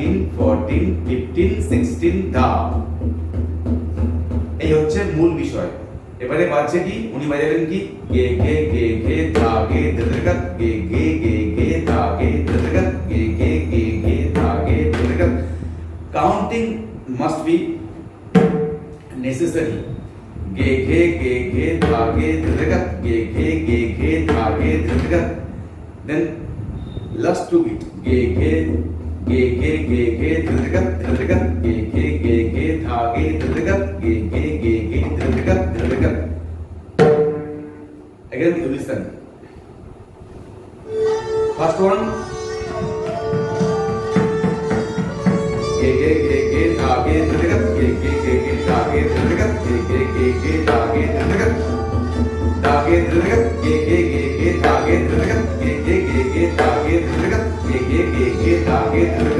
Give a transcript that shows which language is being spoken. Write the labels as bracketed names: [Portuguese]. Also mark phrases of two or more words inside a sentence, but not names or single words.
[Bangla] 14 15 16 ধাপ। এই হচ্ছে মূল বিষয়। এবারে বাজছে কি, উনি বাজালেন কি গে গে গে গে ধা গে ধা গে গে গে গে ধা গে ধা গে গে গে গে ধা গে ধা। [English] counting must be necessary. Ge ge ge ge dha ge dhirga ge ge ge ge dha ge dhirga. Then last two beat ge ge ge ge ge ge dhirga dhirga ge ge ge ge dha ge dhirga ge ge ge ge dhirga dhirga. Again you listen. First one ge ge ge ge dha ge dhirga ge ge ge ge dha ge dhirga ge ge ge ge dha ge dhirga dha ge dhirga ge ge ge ge dha ge dhirga ge ge ge ge dha ge dhirga ge ge ge ge dha ge dhirga.